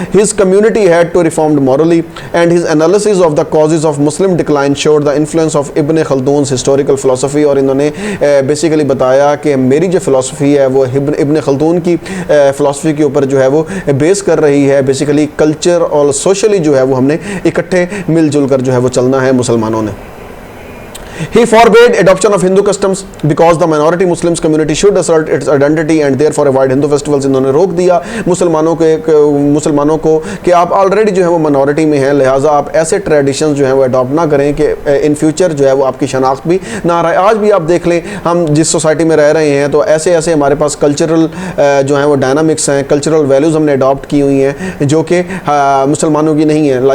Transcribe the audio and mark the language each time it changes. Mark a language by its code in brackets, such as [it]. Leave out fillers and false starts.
[en] His community had to reformed morally and his analysis of the causes of Muslim decline showed the influence of Ibn Khaldun's historical philosophy. [ur] اور انہوں نے basically بتایا کہ میری جو فلسفی ہے وہ ابن خلدون کی فلسفی کے اوپر جو ہے وہ بیس کر رہی ہے. بیسیکلی کلچر اور سوشلی جو ہے وہ ہم نے اکٹھے مل جل کر جو ہے وہ چلنا ہے مسلمانوں نے. [en] He forbade adoption of Hindu customs because the minority Muslims community should assert its identity and therefore avoid Hindu festivals. [ur] انہوں نے روک دیا مسلمانوں کو کہ آپ آلریڈی جو ہے وہ منورٹی میں ہیں، لہٰذا آپ ایسے ٹریڈیشنز جو ہیں وہ اڈاپٹ نہ کریں کہ ان فیوچر جو ہے وہ آپ کی شناخت بھی نہ رہے. آج بھی آپ دیکھ لیں ہم جس سوسائٹی میں رہ رہے ہیں تو ایسے ہمارے پاس کلچرل جو ہیں وہ ڈائنامکس ہیں، کلچرل ویلیوز ہم نے اڈاپٹ کی ہوئی ہیں جو کہ مسلمانوں کی نہیں ہیں.